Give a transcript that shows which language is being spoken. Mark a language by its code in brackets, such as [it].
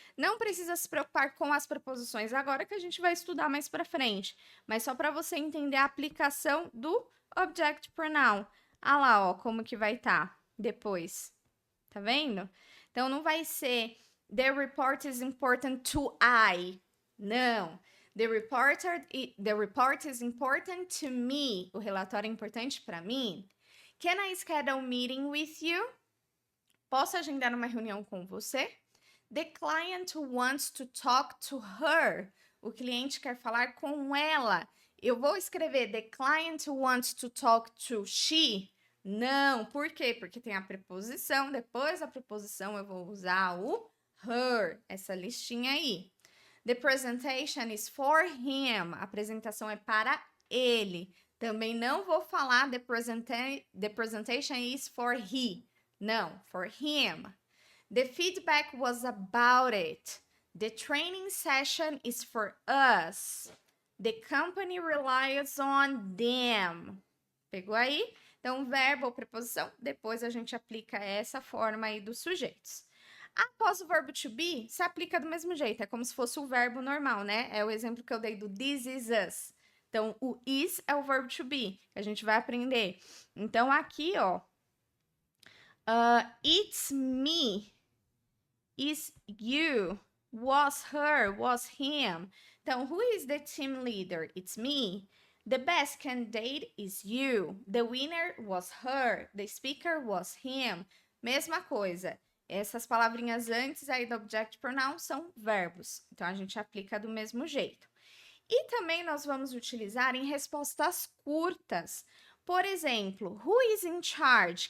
[pt] Não precisa se preocupar com as preposições agora que a gente vai estudar mais pra frente, mas só para você entender a aplicação do object pronoun. Ah lá, ó, como que vai estar depois. Tá vendo? Então, não vai ser [en] the report is important to I. [pt] Não. [en] The report is important to me. [pt] O relatório é importante para mim. [en] Can I schedule a meeting with you? [pt] Posso agendar uma reunião com você? [en] The client wants to talk to her. [pt] O cliente quer falar com ela. Eu vou escrever [en] the client wants to talk to she. [pt] Não, por quê? Porque tem a preposição, depois da preposição eu vou usar o her, essa listinha aí. [en] The presentation is for him. [pt] A apresentação é para ele. Também não vou falar [en] the presentation is for he. [pt] Não, [en] for him. The feedback was about it. The training session is for us. The company relies on them. [pt] Pegou aí? Então, verbo ou preposição, depois a gente aplica essa forma aí dos sujeitos. Após o verbo to be, se aplica do mesmo jeito, é como se fosse o verbo normal, né? É o exemplo que eu dei do [en] this is us. [pt] Então, o is é o verbo to be, que a gente vai aprender. Então, aqui, ó, [en] it's me, is you, was her, was him. [pt] Então, [en] who is the team leader? It's me. The best candidate is you. The winner was her. The speaker was him. [pt] Mesma coisa. Essas palavrinhas antes aí do object pronoun são verbos. Então, a gente aplica do mesmo jeito. E também nós vamos utilizar em respostas curtas. Por exemplo, [en] who is in charge?